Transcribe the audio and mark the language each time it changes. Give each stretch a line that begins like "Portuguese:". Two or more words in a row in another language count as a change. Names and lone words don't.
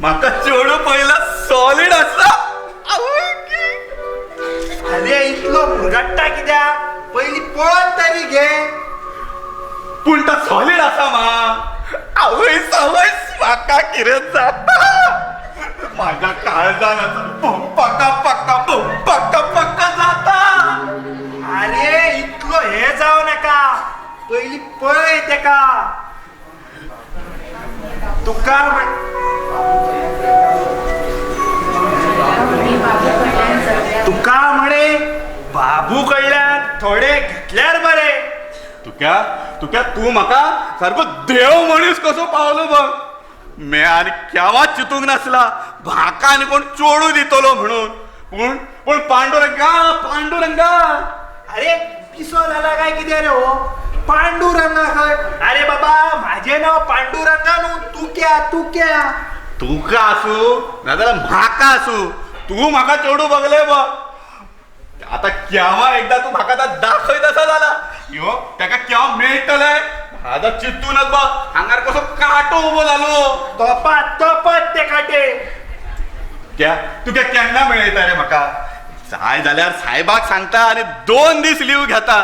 Konkani: म्हाका चेडू पयला सॉलिड आसा. आरे इतलो भुरगट्टा कित्याक? पयली पळोवन तरी घे. पूण तो सॉलिड आसा मा. आवय सवय म्हाका कितें जाता? माझ्या काळजान पक्का पक्का पक्का पक्का जाता. अरे इतलो हे जाव नाका, पयली पळय तेका. तुका तुका म्हणे बाबू कडल्यान थोडे घेतल्यार बरे. तुक्या तू म्हाका सारको देव मनीस कसो पावलो बघ. मे आनी केव्हाच चितूंक नासला म्हाका आनी कोण चोडू दितलो म्हणून. पूण पांडुरंगा. अरे पिसो झाला काय किती रे हो? पांडुरंगा खंय? अरे बाबा माझे नाव पांडुरंगा न्हू. तुक्या तुका आसू नाजाल्यार म्हाका आसू, तू म्हाका चोडू बगले बघ. आता केव्हा एकदा तू म्हाका दाखयत असा झाला यो तेका केव्हा मेळटले माझा चित्तूनच बघ. हांगार कसो काटो उबो जालो. तोपात ते काटे. तुका केन्ना मेळयता रे म्हाका? जाय जाल्यार साहेबाक सांगता आणि 2 दीस लीव घेता.